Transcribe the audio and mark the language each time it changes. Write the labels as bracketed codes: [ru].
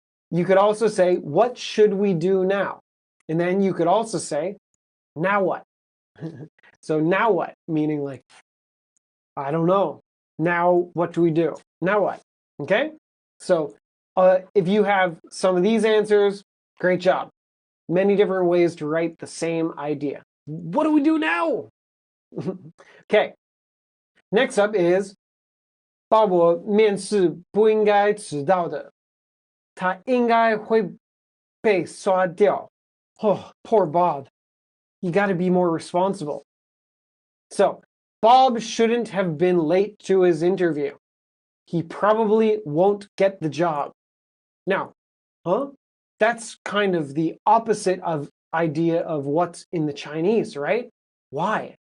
[en] You could also say, what should we do now? And then you could also say, now what? So now what? Meaning like, I don't know. Now what do we do? Now what? Okay? So if you have some of these answers, great job. Many different ways to write the same idea. What do we do now? Okay. Next up is [zh] 鲍勃面试不应该迟到的，他应该会被刷掉. [en] Oh, poor Bob. You got to be more responsible. So, Bob shouldn't have been late to his interview. He probably won't get the job. Now, that's kind of the opposite of idea of what's in the Chinese, right? Why?